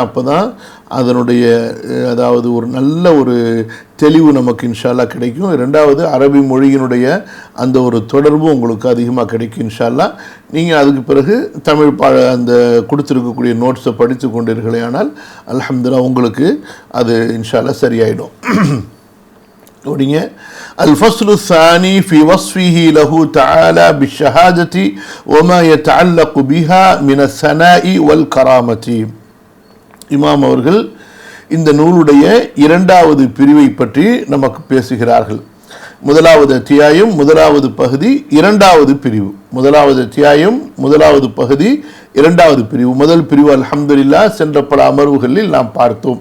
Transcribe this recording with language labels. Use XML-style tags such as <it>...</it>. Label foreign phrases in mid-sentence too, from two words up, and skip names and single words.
<ta>அப்போ தான் அதனுடைய அதாவது ஒரு நல்ல ஒரு தெளிவு நமக்கு</ta> <ar>إن شاء الله</ar> <ta>கிடைக்கும். ரெண்டாவது அரபி மொழியினுடைய அந்த ஒரு தொடர்பும் உங்களுக்கு அதிகமாக கிடைக்கும்</ta> <ar>إن شاء الله.</ar> <ta>நீங்கள் அதுக்கு பிறகு தமிழ் அந்த கொடுத்துருக்கக்கூடிய நோட்ஸை படித்து கொண்டீர்களே ஆனால் அல்ஹம்துலில்லாஹ் உங்களுக்கு அது</ta> <ar>إن شاء الله</ar> <ta>சரியாயிடும். அப்படிங்க.</ta> <ar>الفصل الثاني في وصفه له تعالى بالشهادة وما يتعلق بها من الثناء والكرامة.</ar> <ta>இமாம் அவர்கள் இந்த நூலுடைய இரண்டாவது பிரிவை பற்றி நமக்கு பேசுகிறார்கள். முதலாவது அத்தியாயம் முதலாவது பகுதி இரண்டாவது பிரிவு. முதலாவது அத்தியாயம் முதலாவது பகுதி இரண்டாவது பிரிவு. முதல் பிரிவு அல்ஹம்துலில்லாஹ் சென்ற பல அமர்வுகளில் நாம் பார்த்தோம்.</ta>